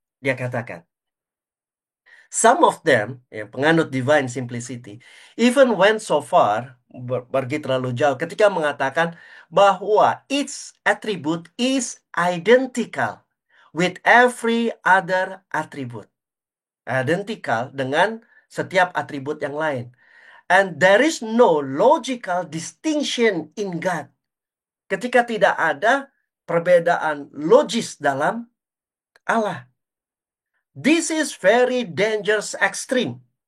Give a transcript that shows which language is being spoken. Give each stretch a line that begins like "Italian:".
Indonesian: Dia katakan,
English: some of them,
Indonesian: yang penganut
English: divine simplicity, even went so far,
Indonesian: pergi terlalu jauh, ketika mengatakan bahwa
English: its attribute is identical with every other attribute.
Indonesian: Identical dengan setiap atribut yang lain.
English: And there is no logical distinction in God.
Indonesian: Ketika tidak ada perbedaan logis dalam Allah.
English: This is very dangerous extreme.